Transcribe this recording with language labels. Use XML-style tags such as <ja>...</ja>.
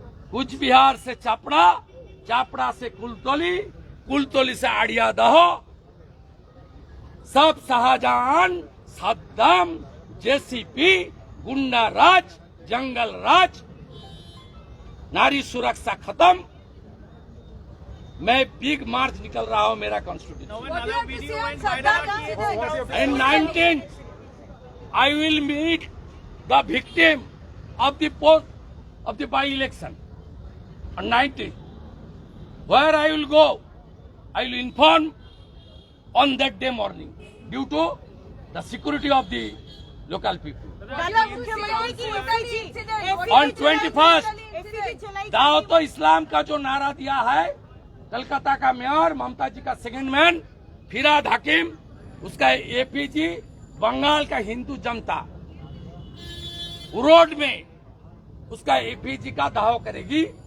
<hi>कुछ बिहार से चापड़ा, चापड़ा से कुलतली, कुलतली से आड़िया दहो, सब शाहजहां, सद्दाम, जेसीपी, गुंडा राज, जंगल राज, नारी सुरक्षा खत्म। मैं बिग मार्च निकल रहा हूं मेरा constitution.</hi> <en>In 19th, I will meet the victim of the by-election. On 19th, where I will go, I will inform on that day morning due to the security of the local people. On 21st,</en> <hi>दावतो इस्लाम का जो नारा दिया है, कलकत्ता का mayor, ममता जी का second man, Firhad हकीम, उसका APG, Bengal का हिंदू जनता road में उसका एपीजी का दावा करेगी।</hi>